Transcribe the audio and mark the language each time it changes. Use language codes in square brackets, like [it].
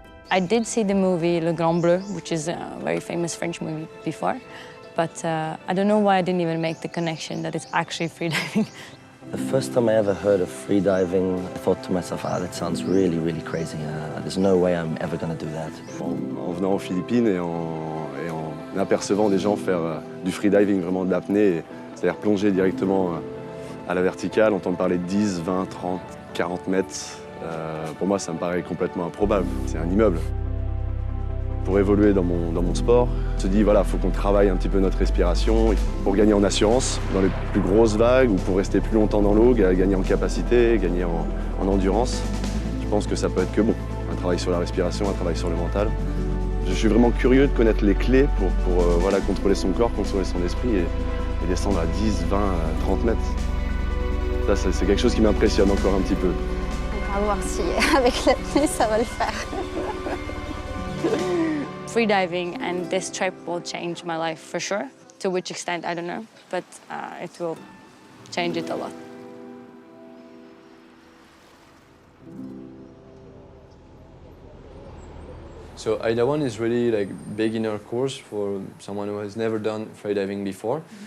[en] I did see the movie Le Grand Bleu, which is a very famous French movie before, but I don't know why I didn't even make the connection that it's actually freediving. The first time I ever heard of freediving, I thought to myself, that sounds really, really crazy. There's no way I'm ever going to do that. [fr] En venant aux Philippines et en apercevant des gens faire du freediving, vraiment de l'apnée, c'est-à-dire plonger directement à la verticale, entendre parler de 10, 20, 30, 40 mètres, pour moi ça me paraît complètement improbable. C'est un immeuble. Pour évoluer dans mon sport, on se dit voilà, il faut qu'on travaille un petit peu notre respiration pour gagner en assurance dans les plus grosses vagues ou pour rester plus longtemps dans l'eau, gagner en capacité, gagner en endurance. Je pense que ça peut être que bon. Un travail sur la respiration, un travail sur le mental. Je suis vraiment curieux de connaître les clés pour voilà, contrôler son corps, contrôler son esprit et descendre à 10, 20, 30 mètres. Ça, c'est quelque chose qui m'impressionne encore un petit peu. On va voir si avec l'apnée, ça va le faire. [en] Freediving and this trip will change my life for sure. To which extent, I don't know, but it will change it a lot. So AIDA 1 is really like beginner course for someone who has never done freediving before.